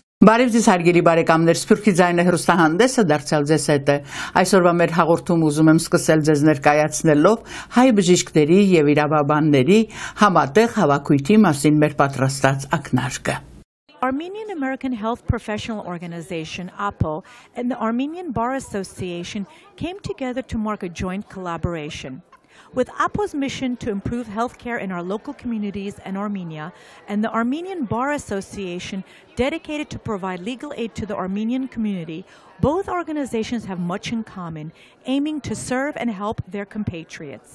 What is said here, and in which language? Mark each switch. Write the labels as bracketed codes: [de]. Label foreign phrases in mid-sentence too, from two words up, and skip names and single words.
[hy] Բարև ձեզ հարգելի բարեկամներ, Սփյուռքի ձայնը հեռուստահանդեսը դարձյալ ձեզ հետ է։ Այսօրվա մեր հաղորդում ուզում եմ սկսել ձեզ ներկայացնելով հայ բժիշկների եւ իրավաբանների համատեղ հավաքույթի մասին մեր պատրաստած ակնարկը։ [en] Armenian American Health Professional Organization, AAHPO, and the Armenian Bar Association came together to mark a joint collaboration. With AAHPO's mission to improve healthcare in our local communities and Armenia, and the Armenian Bar Association dedicated to provide legal aid to the Armenian community, both organizations have much in common, aiming to serve and help their compatriots.